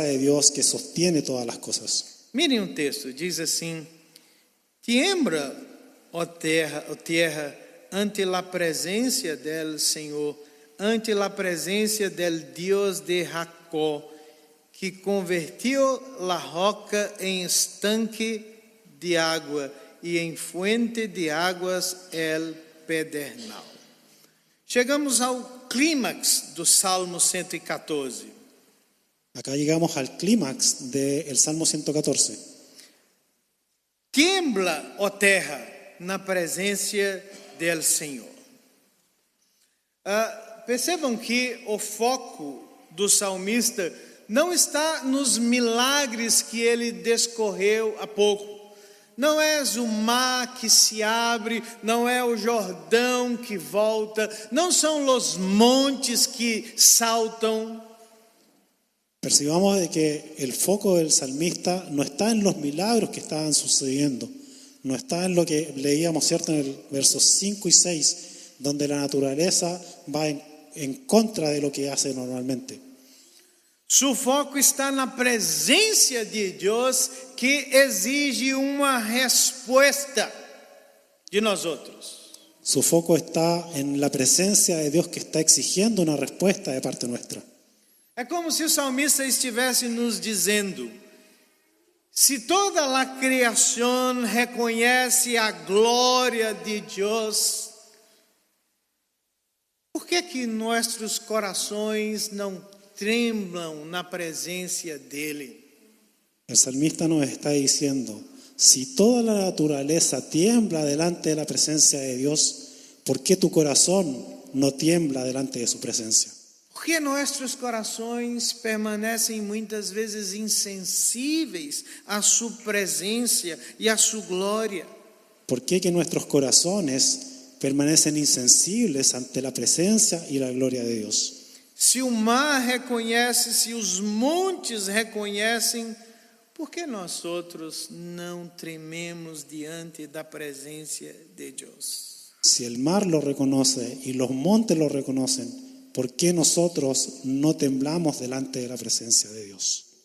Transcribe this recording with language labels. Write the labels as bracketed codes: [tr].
[es] poderosa de Dios que sostiene todas las cosas. [pt] Mirem um texto, diz assim: Tiembla, ó terra, ante a presença del Senhor, ante a presença del Deus de Jacó, que convertiu la roca em estanque de água e em fuente de águas el pedernal. Chegamos ao clímax do Salmo 114. [es] Acá llegamos al clímax del Salmo 114. [pt] Tiembla, ó terra, na presença del Senhor. Percebam que o foco do salmista não está nos milagres que ele descorreu há pouco. Não é o mar que se abre, não é o Jordão que volta, não são os montes que saltam. [es] Percibamos de que el foco del salmista no está en los milagros que estaban sucediendo, no está en lo que leíamos, ¿cierto?, en el versos 5 y 6, donde la naturaleza va en contra de lo que hace normalmente. [pt] Su foco está na presença de Deus que exige uma resposta de nós outros. [es] Su foco está en la presencia de Dios que está exigiendo una respuesta de parte nuestra. [pt] É como se o salmista estivesse nos dizendo: se toda a criação reconhece a glória de Deus, por que nossos corações não tremblam na presença dele? [es] El salmista nos está diciendo, si toda la naturaleza tiembla delante de la presencia de Dios, ¿por qué tu corazón no tiembla delante de su presencia? [pt] Porque nossos corações permanecem muitas vezes insensíveis à sua presença e à sua glória. [es] ¿Por qué que nuestros corazones permanecen insensibles ante la presencia y la gloria de Dios? [pt] Se o mar reconhece, se os montes reconhecem, por que nós outros não trememos diante da presença de Deus? [es] Si el mar lo reconoce y los montes lo reconocen, ¿por qué nosotros no temblamos delante de la presencia de Dios?